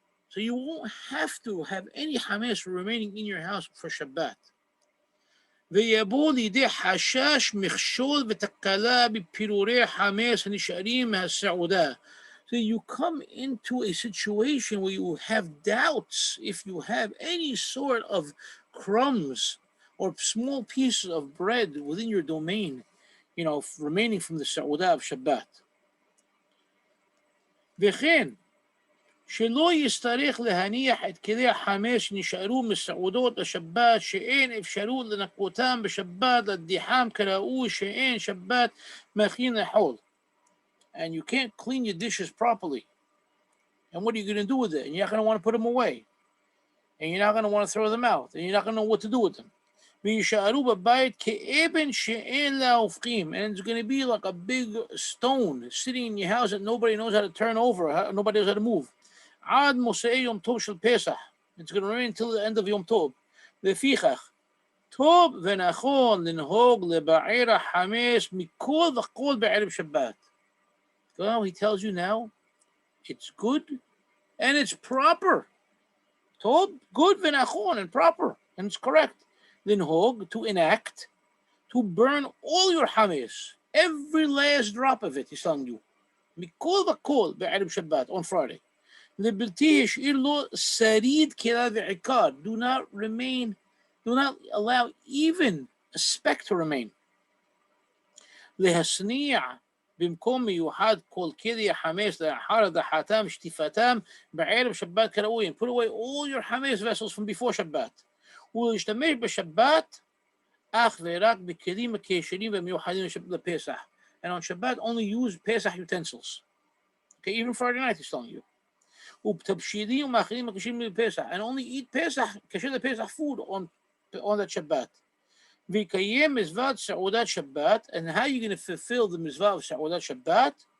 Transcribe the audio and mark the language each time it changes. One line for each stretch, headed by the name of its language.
English: So you won't have to have any hametz remaining in your house for Shabbat.
Hebrew: ויבוא לידי חשש מכשול ותקלה בפירורי חמץ הנשארים מהסעודה.
English: So you come into a situation where you have doubts if you have any sort of crumbs or small pieces of bread within your domain, remaining from the Saudah of Shabbat.
Hebrew: וכן, שלא יצטרך להניח את כלי החמץ שנשארו מסעודות השבת שאין אפשרות לנקותם בשבת להדיחם כראוי שאין שבת מכין לאכול.
English: And you can't clean your dishes properly. And what are you going to do with it? And you're not going to want to put them away. And you're not going to want to throw them out. And you're not going to know what to do with them.
Hebrew: ויישארו בבית כאבן שאין לה הופכים.
English: And it's going to be like a big stone sitting in your house that nobody knows how to turn over, nobody knows how to move.
Hebrew: עד מוסאי יום טוב של פסח.
English: It's going to remain until the end of יום טוב.
Hebrew: לפיכך, טוב ונכון לנהוג לבער החמץ מכל וכל בערב שבת.
English: Well, he tells you now, it's good and it's proper. Told, good v'nachon, and proper, and it's correct. Linhog, to enact, to burn all your hametz, every last drop of it, he's telling you.
Hebrew: Mikol v'kol be'erev Shabbat,
English: on Friday.
Hebrew: Libelti yish'ir lo sarid kela v'ikar.
English: Do not allow even a speck to remain.
Hebrew: Lehasni'a במקום מיוחד כל כלי החמץ לאחר הדחתם שטיפתם בערב שבת כראוי.
English: Put away all your hametz vessels from before Shabbat.
Hebrew: ולהשתמש בשבת אך ורק בכלים הכשרים ומיוחדים לפסח.
English: And on Shabbat only use Pesach utensils. Okay, even Friday night he's telling you.
Hebrew: ובתבשילים ומאכלים הכשרים לפסח.
English: And only eat Pesach, kasher the Pesach food on that Shabbat.
Hebrew: V'kayem mizvat sa'udat Shabbat.
English: And how are you going to fulfill the mizvah of sa'udat Shabbat?